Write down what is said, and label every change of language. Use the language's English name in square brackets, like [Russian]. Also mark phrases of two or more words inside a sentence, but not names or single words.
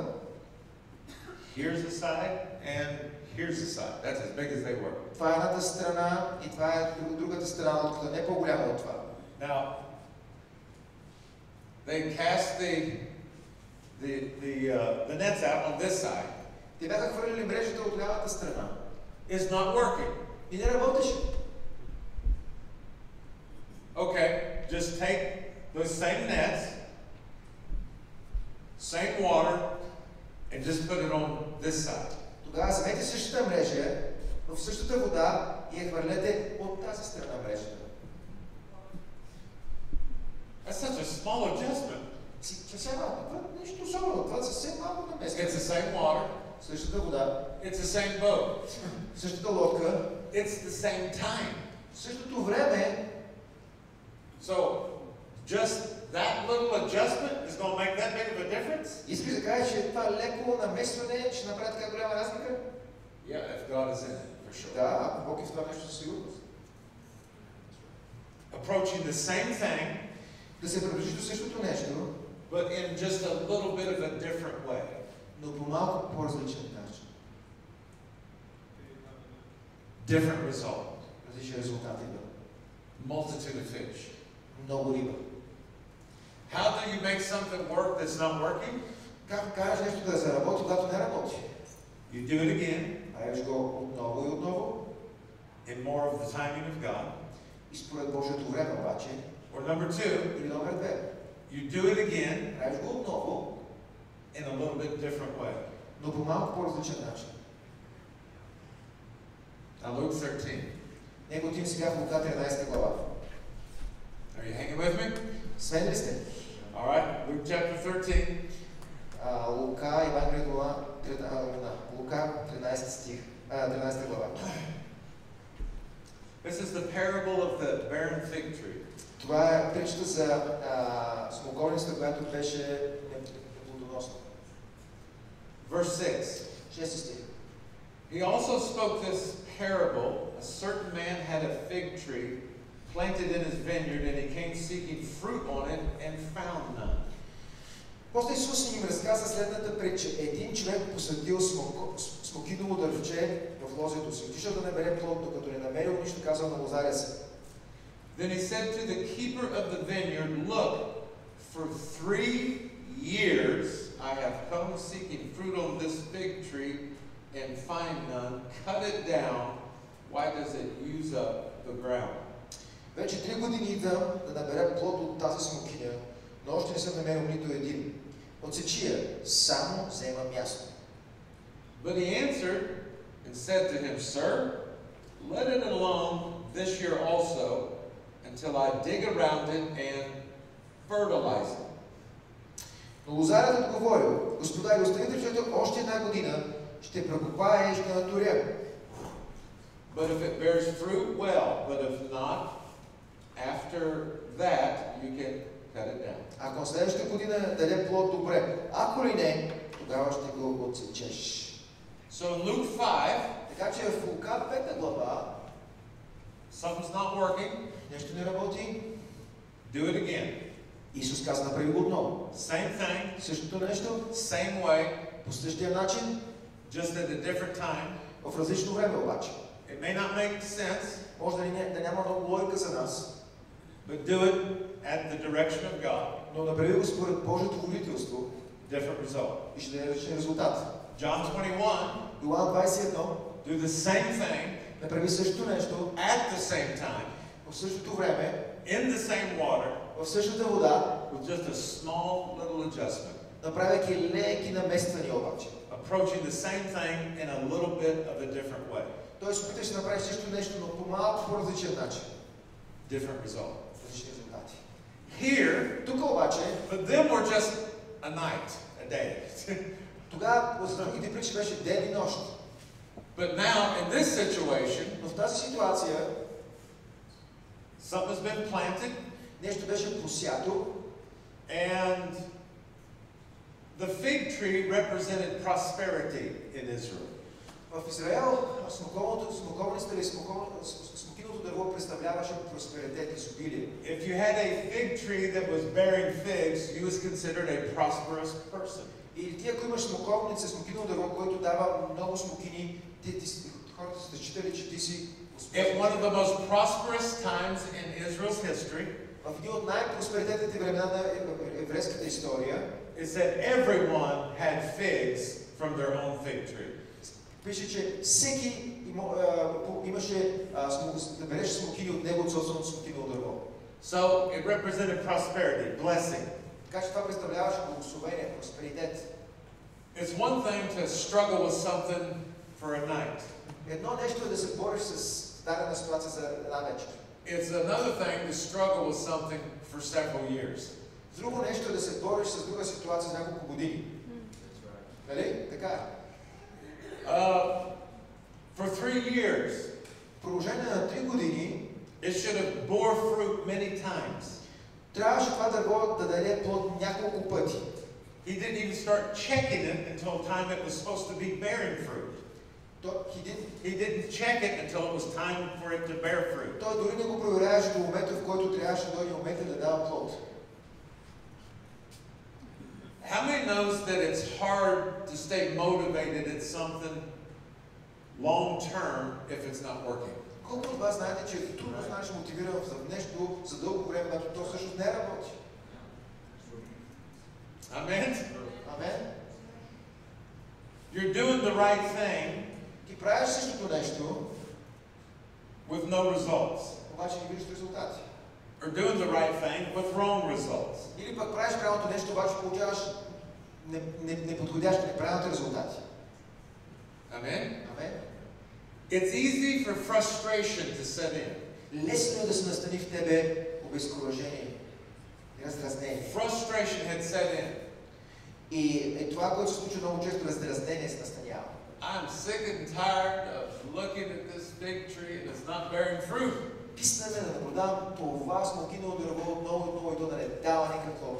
[English] here's the side and here's the side. That's as big as they were. [Bulgarian] това е едната страна и това е другата страна на лодката, не по-голяма от това. [English] Now, they cast the nets out on this side. [Bulgarian] Те бяха хвърлили мрежата от лявата страна. [English] It's not working. [Bulgarian] И не работеше. [English] Okay, just take those same nets, same water, and just put it on this side. [Bulgarian] Тогава вземете същата мрежа, но в същата вода и я хвърлете от тази страна мрежата. [English] That's such a small adjustment. [Bulgarian] Съвсем малко. Това е нещо особено. Това е съвсем малко на место. [English] It's the same water. [Bulgarian] Същата вода. [English] It's the same boat. [Bulgarian] Същата лодка. [English] It's the same time. [Bulgarian] Същото време. [English] So, just that little adjustment is going to make that big of a difference? [Bulgarian] Искаш да кажеш, че това леко намесване ще направи така голяма разлика? [English] Yeah, if God is in it, for sure. [Bulgarian] Да, ако Бог е в това нещо със сигурност. [English] Approaching the same thing, [Bulgarian] да се приближиш до същото нещо, [English] but in just a little bit of a different way. [Bulgarian] Но по малко по-различен начин. [English] Different result. [Bulgarian] Различен резултат има. [English] Multitude of fish. [Bulgarian] Много риба. [English] How do you make something work that's not working? [Bulgarian] Как кажеш нещо да заработи, когато не работи? [English] You do it again. [Bulgarian] Правиш го отново и отново. [English] In more of the timing of God. [Bulgarian] И според Божието време обаче. [English] Or number two. [Bulgarian] Или номер 2. [English] You do it again. [Bulgarian] Правиш го отново. [English] In a little bit different way. [Bulgarian] Но по малко по-различен начин. [English] Now Luke 13. [Bulgarian] Нека отидем сега в Лука 13 глава. [English] Are you hanging with me? [Bulgarian] С мен ли сте? [English] All right, Luke chapter 13. [Bulgarian] Лука, Евангелие глава, Лука 13 стих, 13 глава. [English] This is the parable of the barren fig tree. [Bulgarian] Това е притчата за смоколницата, която беше неплодоносна. [English] Verse 6. [Bulgarian] 6 стих. [English] He also spoke this parable. A certain man had a fig tree planted in his vineyard, and he came seeking fruit on it and found none. [Bulgarian] После Исус им разказа следната притча. Един човек посадил смокиново дървче в лозето си. Отишъл да набере плод, докато не намерил нищо, казал на лозаря си. [English] Then he said to the keeper of the vineyard, "Look, for 3 years I have come seeking fruit on this fig tree and find none. Cut it down. Why does it use up the ground?" [Bulgarian] Вече 3 години идвам да набера плод от тази смокиня, но още не съм намерил нито един. Отсечи я, само взема място. [English] But he answered and said to him, "Sir, let it alone this year also, until I dig around it and fertilize it." [Bulgarian] Но лозарят отговорил: Господа, оставете човека още една година, ще прекопая и ще наторя. [English] But if it bears fruit, well, but if not, after that you can cut it down. [Bulgarian] Ако следващата година даде плод, добре. Ако ли не, тогава ще го отсечеш. [English] So in Luke 5, [Bulgarian] Така че в Лука 5 глава, [English] something's not working, [Bulgarian] нещо не работи, [English] do it again. [Bulgarian] Исус каза: направи го отново. [English] Same thing, [Bulgarian] Същото нещо, [English] same way, [Bulgarian] по същия начин, [English] just at a different time. [Bulgarian] в различно време обаче. [English] It may not make sense, [Bulgarian] Може да няма много логика за нас, [English] but do it at the direction of God. [Bulgarian] но направи го според Божието водителство [English] Different result. [Bulgarian] и ще даде различен резултат. [English] John 21, [Bulgarian] Йоан 21 [English] do the same thing [Bulgarian] направи същото нещо [English] at the same time. [Bulgarian] в същото време [English] in the same water, [Bulgarian] в същата вода, [English] with just a small little adjustment, [Bulgarian] направяйки леки намествания обаче. [English] approaching the same thing in a little bit of a different way. [Bulgarian] Той се опитваше да направи също нещо, но по малко по-различен начин. [English] Different result. [Bulgarian] Различни резултати. [English] Here, [Bulgarian] Тук обаче, [English] but them were just a night, a day. [Bulgarian] тогава за другите притчи беше ден и нощ. [English] But now, in this situation, [Bulgarian] Но в тази ситуация [English] something has been planted, [Bulgarian] нещо беше посято [English] and the fig tree represented prosperity in Israel. [Bulgarian] В Израел смоковницата или смокиното дърво представляваше просперитет, изобилие. [English] If you had a fig tree that was bearing figs, you was considered a prosperous person. [Bulgarian] И ти, ако имаш смоковница, смокино дърво, което дава много смокини, хората са считали, че ти си успешен. [English] At one of the most prosperous times in Israel's history, [Bulgarian] в един от най-просперитетните времена на еврейската история, [English] it said everyone had figs from their own fig tree. [Bulgarian] Пише, че всеки имаше да береше смокини от него от собственото смокиново дърво. [English] So it represented prosperity, blessing. [Bulgarian] Така че това представляваше благословение, просперитет. [English] It's one thing to struggle with something for a night. [Bulgarian] Едно нещо е да се бориш с дадена ситуация за една вечер. [English] It's another thing to struggle with something for several years. [Bulgarian] Друго нещо е да се бориш с друга ситуация за няколко години. Нали? Така. [English] For 3 years, [Bulgarian] в продължение на 3 години, [English] it should have bore fruit many times. [Bulgarian] Трябваше това дърво да даде плод няколко пъти. [English] He didn't even start checking it until time it was supposed to be bearing fruit. He didn't check it until it was time for it to bear fruit. [Bulgarian] Той дори не го проверяваше до момента, в който трябваше да дойде момента да дава плод. [English] How many knows that it's hard to stay motivated at something long term if it's not working? [Bulgarian] Колко от вас знаете, че е трудно станеш мотивиран за нещо за дълго време, когато то всъщност не работи? [English] Amen? [Bulgarian] Амен? [English] You're doing the right thing. [Bulgarian] Ти правиш същото нещо, [English] with no results. [Bulgarian] обаче не виждаш резултати. [English] Or doing the right thing with wrong results. [Bulgarian] Или пък правиш правилното нещо, обаче получаваш неподходящи, неправилните резултати. [English] Amen? [Bulgarian] Амен? [English] It's easy for frustration to set in. [Bulgarian] Лесно е да се настани в тебе обезкуражение и раздразнение. [English] Frustration had set in. [Bulgarian] И това, което се случва много често, раздразнение се настанява. [English] I'm sick and tired of looking at this fig tree and it's not bearing fruit. [Bulgarian] Писна ме да наблюдавам това смокиново дърво отново и то да не дава никакъв плод.